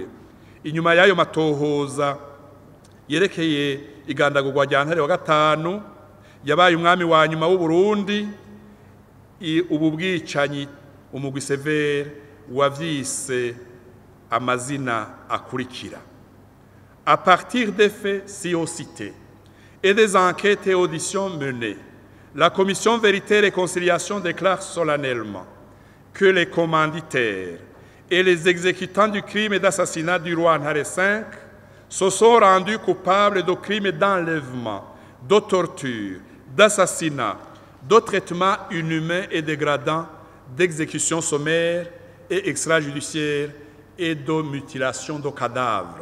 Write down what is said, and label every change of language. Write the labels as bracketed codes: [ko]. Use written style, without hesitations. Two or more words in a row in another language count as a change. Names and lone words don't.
[rn] Inyuma yayo matohoza yerekeye igandagurwa rya Ntare wa gatanu yabaye umwami wa nyuma w'u Burundi, ubu bwicanyi umugwi severe wavyise amazina akurikira. [fr] À partir des faits si-haut cités et des enquêtes et auditions menées, la commission Vérité et Réconciliation déclare solennellement que les commanditaires et les exécutants du crime et d'assassinat du roi Ntare V se sont rendus coupables de crimes d'enlèvement, de torture, d'assassinat, de traitements inhumains et dégradants, d'exécution sommaire et extrajudiciaire et de mutilation de cadavres.